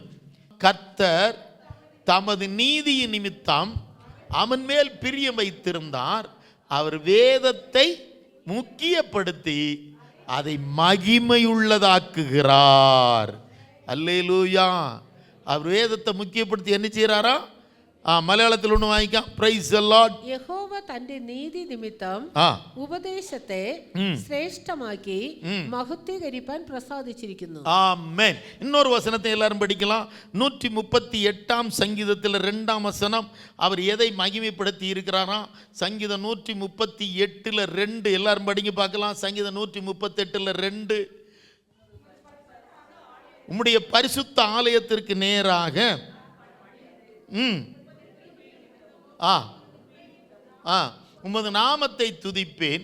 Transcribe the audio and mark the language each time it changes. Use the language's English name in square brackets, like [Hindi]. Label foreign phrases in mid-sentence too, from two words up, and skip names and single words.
[Tamil] கர்த்தர் தமது நீதியின் நிமித்தம் அவன் மேல் பிரியம் வைத்திருந்தார். அவர் வேதத்தை முக்கியப்படுத்தி அதை மகிமையுள்ளதாக்குகிறார். அல்லேலூயா. அவர் வேதத்தை முக்கியப்படுத்தி என்ன செய்யறாரா? [Malayalam] മലയാളത്തിൽ ഒന്ന് വായിക്കാം. [English] praise the Lord. [Malayalam] യഹോവ തന്റെ നീതി നിമിത്തം ഉപദേശത്തെ ശ്രേഷ്ഠമാക്കി മഹത്വീകരിപ്പാൻ പ്രസാദിച്ചിരിക്കുന്നു. ആമേൻ. [Tamil] இன்னொரு வசனத்தை எல்லாரும் படிக்கலாம். 138ஆம் சங்கீதத்தில் 2ஆம் வசனம். அவர் எதை மகிமைப்படுத்தி இருக்கிறாரா? சங்கீதம் 138:2. எல்லாரும் படிங்க பார்க்கலாம். சங்கீதம் 138:2. உம்முடைய பரிசுத்த ஆலயத்திற்கு நேராக உமது நாமத்தை துதிப்பேன்.